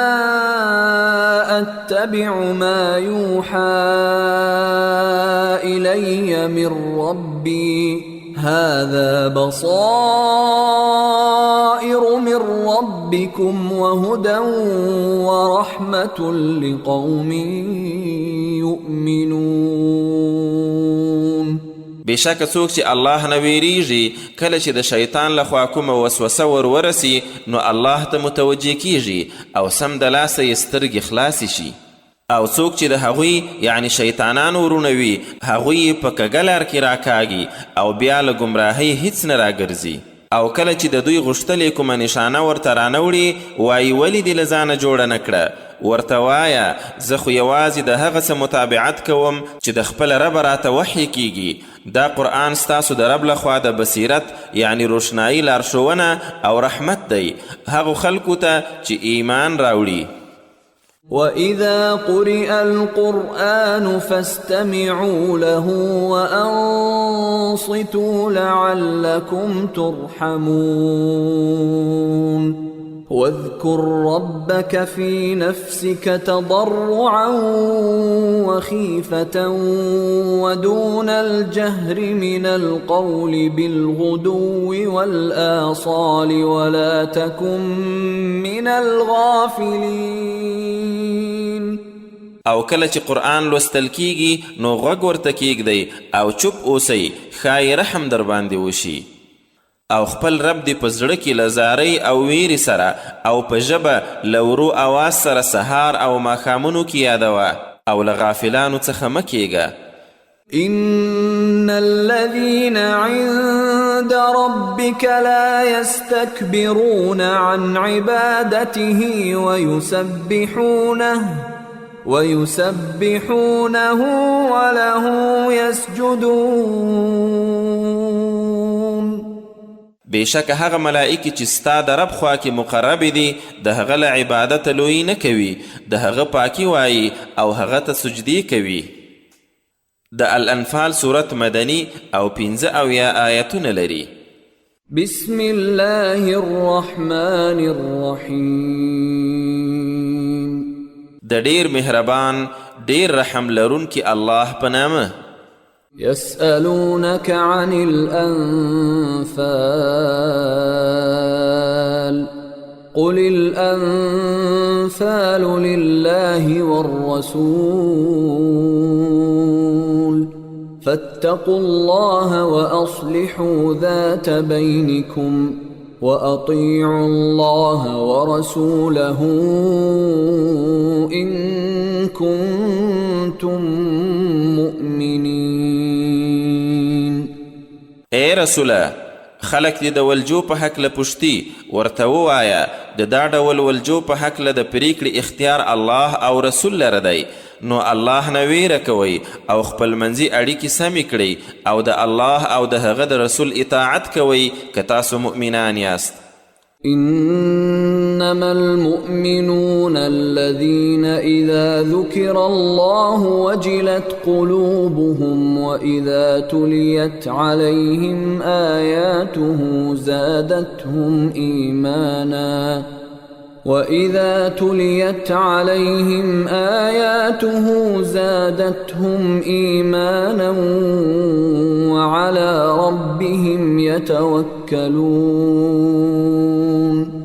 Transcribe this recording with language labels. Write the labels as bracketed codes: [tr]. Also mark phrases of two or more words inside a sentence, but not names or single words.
[ar] أتبع ما يوحى إلي من ربي هذا بصائر من ربكم وهدى ورحمة لقوم يؤمنون. [ps] بېشکه څوک چې الله نه ویریږي کله چې د شیطان لخوا کومه وسوسه ورورسي نو الله ته متوجه کیږي او سم د لاسه یې سترګې خلاصې شي، او څوک چې د هغوی یعنی شیطانانو ورونه وي هغوی په کږه لار کې راکاږي او بیا له ګمراهۍ هیڅ نه راګرځي، او کله چې د دوی غوښتلې کومه نشانه ورته رانوړي وایي ولې دې له ځانه جوړه نه کړه؟ ورته وایه زه خو یوازې د هغه څه متابعت کوم چې د خپل رب راته وحی کیږي. دا قرآن ستاسو د رب لخوا د بصیرت یعنی روشنایی لارښوونه او رحمت دی هغو خلکو ته چې ایمان راوړي. [ar] وَإِذَا قُرِئَ الْقُرْآنُ فَاسْتَمِعُوا لَهُ وَأَنصِتُوا لَعَلَّكُمْ تُرْحَمُونَ. واذكر ربك في نفسك تضرعا وخيفة ودون الجهر من القول بالغدو والآصال ولا تكن من الغافلين. [ps] او کله چې قرآن لوستل کیږي نو غوږ ورته کیږدئ او چوپ اوسئ ښایي رحم در باندې وشي او خپل رب دې په زړه کې له زارۍ او ویرې سره او په ژبه له ورو اواز سره سهار او ماښامونو کې یادوه او له غافلانو څخه مه کیږه. [ar] إن الذين عند ربك لا يستكبرون عن عبادته ويسبحونه وله يسجدون. [ps] بېشکه هغه ملائکې چې ستا د رب خوا کې مقربې دي د هغه له عبادته لویي نه کوي، د هغه پاکي وایي او هغه ته سجدې کوي. د الانفال صورت مدني او 15 آیتونه لري. [ar] بسم الله الرحمن الرحیم. [ps] د ډیر مهربان ډیر رحم لرونکي الله په نامه. [ar] يسألونك عن الأنفال قل الأنفال لله والرسول فاتقوا الله وأصلحوا ذات بينكم وأطيعوا الله ورسوله إن كنتم مؤمنين. [ps] اے رسوله خلق دې د ولجو په حکله پوښتي ورته ووایه د دا ډول ولجو په حکله د پریکړې اختیار الله او رسول لره دی، نو الله نه ویره کوئ او خپل منځي اړیکې سمې کړئ او د الله او د هغه د رسول اطاعت کوئ که تاسو مؤمنان یاست. [ar] إنما المؤمنون الذين إذا ذكر الله وجلت قلوبهم وإذا تليت عليهم آياته زادتهم إيمانا وعلى ربهم يتوكلون.